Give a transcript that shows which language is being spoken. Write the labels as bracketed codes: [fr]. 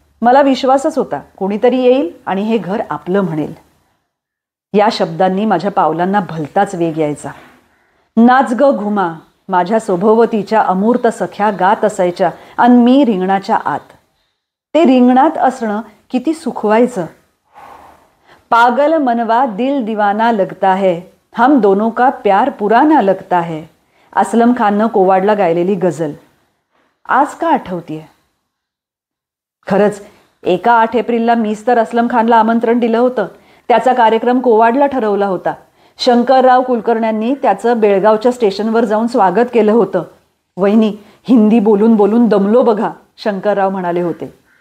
[mr] मला विश्वासच होता कोणीतरी येईल आणि हे घर आपलं म्हणेल. या शब्दांनी माझ्या पावलांना भलताच वेग यायचा. नाच ग घुमा, माझ्या सभोवतीच्या अमूर्त सख्या गात असायच्या आणि मी रिंगणाच्या आत. ते रिंगणात असणं किती सुखवायचं. [hi] पागल मनवा दिल दीवाना लगता है, हम दोनों का प्यार पुराना लगता है, [mr] असलम खाननं कोवाडला गायलेली गझल आज का आठवतीये? खरंच एका 8 एप्रिलला मीच तर असलम खानला आमंत्रण दिलं होतं. त्याचा कार्यक्रम कोवाडला ठरवला होता. शंकरराव कुलकर्ण्यांनी त्याचं बेळगावच्या स्टेशनवर जाऊन स्वागत केलं होतं. वहिनी, हिंदी बोलून बोलून दमलो बघा, शंकरराव म्हणाले होते.